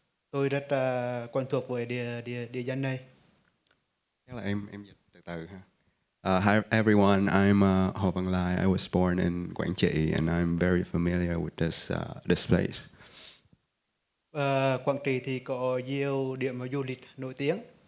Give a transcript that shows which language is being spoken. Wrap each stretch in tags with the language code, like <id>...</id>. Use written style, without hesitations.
<vi>Tôi rất quen thuộc với địa danh này. Chắc là em dịch từ từ ha.</vi> <en>Hi everyone, I'm Ho Van Lai. I was born in Quảng Trị and I'm very familiar with this place.</en> <vi>Quảng Trị thì có nhiều điểm du lịch nổi tiếng.</vi>